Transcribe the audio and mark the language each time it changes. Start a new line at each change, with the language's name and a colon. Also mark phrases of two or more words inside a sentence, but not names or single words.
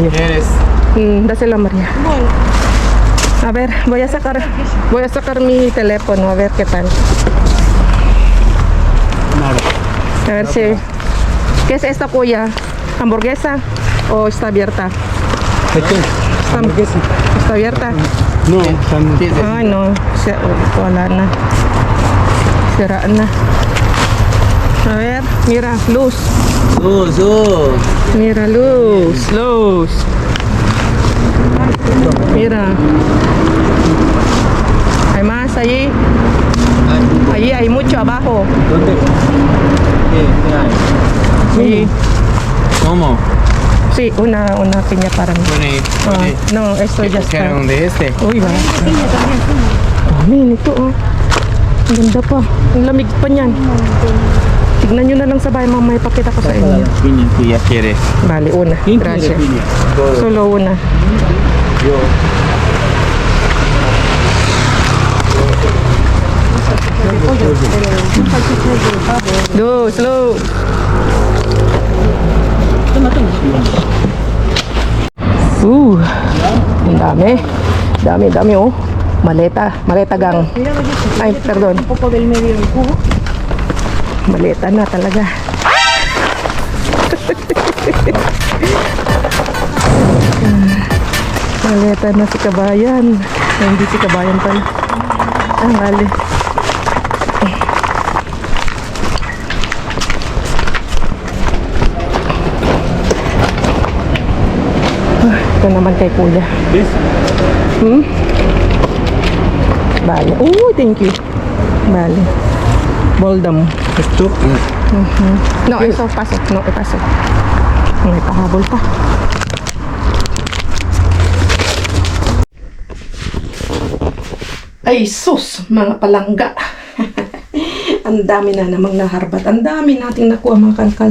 Spanish: ¿Quieres? Dásela, María. A ver, voy a sacar mi teléfono, a ver qué tal. A ver si... ¿Qué es esto, kuya? ¿Hamburguesa o está abierta? ¿De qué? Hamburguesa. ¿Está abierta? No, están...
Filipino: Ay, no. Wala na. Sira na.
Spanish: A ver, mira, luz. Mira, luz. Mira. Hay más allí. Allí hay mucho abajo. ¿Dónde? ¿Qué hay? Sí, ¿Cómo? sí, una piña para mí. Ah, no, esto ya está. ¿Quieren de este? Uy, va.
Filipino: Dami, ito oh. Ang ganda pa. Ang lamig pa niyan. Tignan nyo na lang sa bahay, mamaya ipakita ko sa inyo.
Spanish: Piña que ya quieres. Vale, una. ¿Quién quiere Gracias. piña? Solo una. Yo. Slow.
Filipino: Ang dami oh. Maleta gang. Ay,
Spanish: perdon. Un poco del medio del cubo.
Filipino: Maleta na talaga. Maleta na si Kabayan. Ay, hindi si Kabayan pala. Ah, mali. Ito naman kay kuya.
Spanish: ¿Ves?
Filipino: Bale.
English: Thank you.
Filipino: Bale. Boldam.
Spanish: Esto. No, eso,
Filipino: pasok. No, pasok. May pahabol pa. Ay, sus! Mga palangga. Ang dami na namang naharbat. Ang dami nating nakuha mga kalkal.